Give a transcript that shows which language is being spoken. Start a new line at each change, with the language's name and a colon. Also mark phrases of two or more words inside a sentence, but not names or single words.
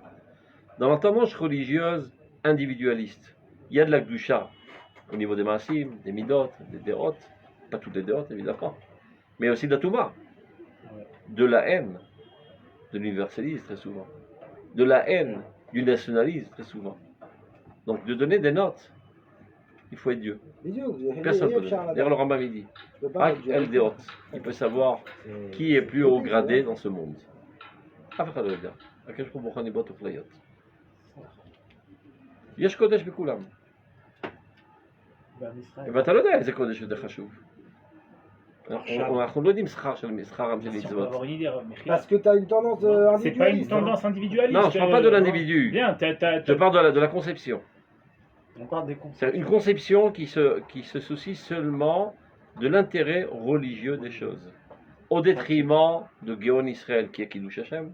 French: Dans la tendance religieuse individualiste, il y a de la Gdusha au niveau des Maasim, des Midot, des Derot, pas toutes les Derot évidemment, mais aussi de la Touma, de la haine, de l'universalisme très souvent, de la haine, du nationalisme très souvent. Donc de donner des notes, il faut être Dieu. Personne ne peut donner. D'ailleurs le Rambam dit, El Deot, il peut savoir qui est plus haut gradé dans ce monde.
Hebrew: יש קודש בכולם. ואתה לא יודע איזה קודש יותר חשוב. אנחנו לא יודעים שכרם של מצוות.
French: Parce que tu as une tendance individualiste. C'est pas une tendance individualiste. Non, je ne parle pas de l'individu. Je parle de la conception. On parle des conceptions. C'est une conception qui se soucie seulement de l'intérêt religieux des choses. Au détriment de
Hebrew: גאון ישראל
French: qui est
Hebrew: קידוש השם.